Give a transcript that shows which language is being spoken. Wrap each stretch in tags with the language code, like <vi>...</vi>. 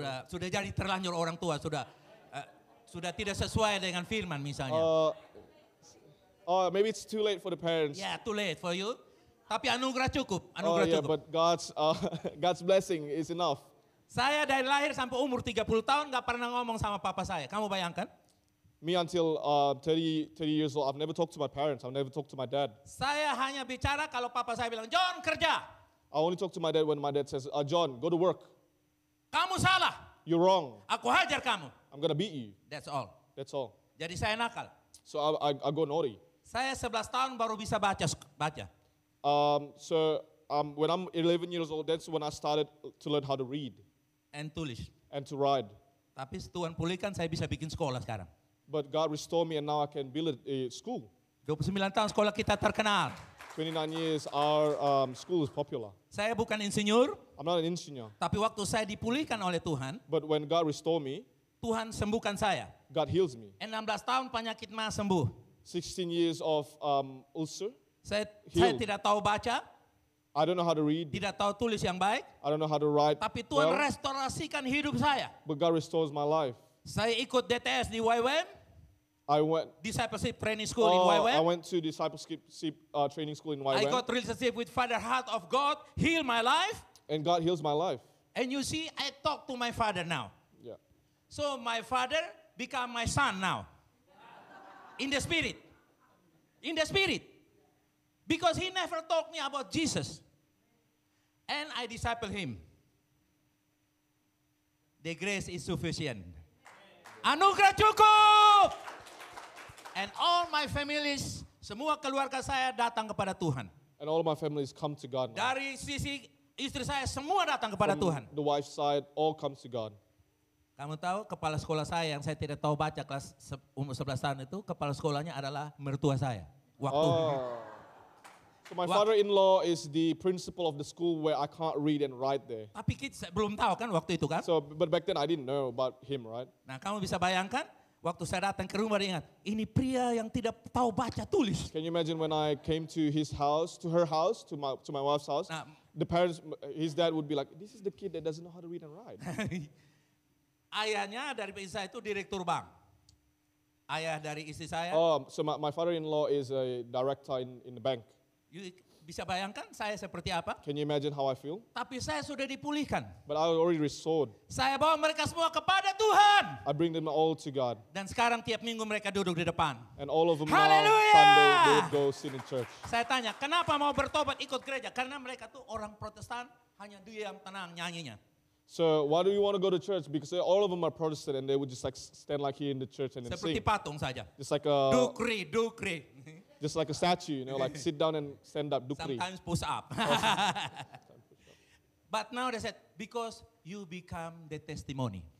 <id>Sudah jadi terlanjur orang tua, sudah tidak sesuai dengan firman misalnya.</id> <en>Maybe it's too late for the parents. Ya, too late for you.</en> <id>Tapi anugerah cukup,</id> <en>But God's blessing is enough.</en> <id>Saya dari lahir sampai umur 30 tahun gak pernah ngomong sama papa saya. Kamu bayangkan?</id> <en>Me until 30 years old, I've never talked to my parents. I've never talked to my dad.</en> <id>Saya hanya bicara kalau papa saya bilang, John kerja.</id> <en>I only talk to my dad when my dad says, John, go to work.</en> <id>Kamu salah.</id> <en>You're wrong.</en> <id>Aku hajar kamu.</id> <en>I'm gonna beat you. That's all. That's all.</en> <id>Jadi saya nakal.</id> <en>So I go naughty.</en> <id>Saya 11 tahun baru bisa baca.</id> <en>When I'm 11 years old, that's when I started to learn how to read</en> <id>And tulis.</id> <en>and to write.</en> <id>Tapi Tuhan pulihkan saya bisa bikin sekolah sekarang.</id> <en>But God restored me, and now I can build a school.</en> <id>29 tahun sekolah kita terkenal.</id> <en>29 years, our school is popular.</en> <id>Saya bukan insinyur,</id> <en>I'm not an engineer,</en> <id>tapi waktu saya dipulihkan oleh Tuhan,</id> <en>but when God restored me,</en> <id>Tuhan sembuhkan saya.</id> <en>God heals me.</en> <id>16 tahun penyakit mah sembuh.</id> <en>16 years of ulcer.</en> <id>Saya</id> <en>Healed.</en> <id>tidak tahu baca,</id> <en>I don't know how to read.</en> <id>tidak tahu tulis yang baik,</id> <en>I don't know how to write</en> <id>tapi Tuhan</id> <en>well,</en> <id>restorasikan hidup saya.</id> <en>but God restores my life.</en> <id>Saya ikut DTS di YWAM,</id> <en>I went. Discipleship Training School in I YWAM. went to discipleship training school in I YWAM, got relationship with Father Heart of God, heal my life. and God heals my life. And you see, I talk to my father now. Yeah. So my father become my son now. In the spirit. In the spirit. Because he never taught me about Jesus. And I disciple him. The grace is sufficient.</en> <id>Anugerah cukup.</id> <en>And all my families,</en> <id>semua keluarga saya datang kepada Tuhan.</id> <en>And all of my families come to God now.</en> <id>Dari sisi istri saya semua datang kepada</id> <en>From</en> <id>Tuhan.</id> <en>the wife's side, all comes to God.</en> <id>Kamu tahu kepala sekolah saya yang saya tidak tahu baca kelas umur 11 tahun itu, kepala sekolahnya adalah mertua saya. Waktu</id> <en>Oh. So my father-in-law is the principal of the school where I can't read and write there.</en> <id>tapi kita belum tahu kan waktu itu kan.</id> <en>So, but back then I didn't know about him, right?</en> <id>Nah kamu bisa bayangkan waktu saya datang ke rumah dia ingat, ini pria yang tidak tahu baca tulis.</id> <en>Can you imagine when I came to his house, to her house, to my wife's house?</en> <id>Nah,</id> <en>The parents, his dad would be like, "This is the kid that doesn't know how to read and write."</en> <id>ayahnya dari istri saya itu direktur bank. Ayah dari istri saya,</id> <en>So my father-in-law is a director in the bank.</en> <id>you bisa bayangkan saya seperti apa?</id> <en>Can you imagine how I feel?</en> <id>Tapi saya sudah dipulihkan.</id> <en>But I already restored.</en> <id>Saya bawa mereka semua kepada Tuhan.</id> <en>I bring them all to God.</en> <id>Dan sekarang tiap minggu mereka duduk di depan.</id> <en>And all of them now, Hallelujah! Sunday, they would go sit in church.</en> <id>Saya tanya, kenapa mau bertobat ikut gereja? Karena mereka tuh orang Protestan, hanya dia yang tenang nyanyinya.</id> <en>So why do you want to go to church? Because all of them are Protestant and they would just like stand like here in the church and then</en> <id>Seperti</id> <en>sing.</en> <id>patung saja.</id> <en>Just like a Dukri. just like a statue, you know, like sit down and stand up, dukri. Sometimes push up. But now they said, because you become the testimony.</en>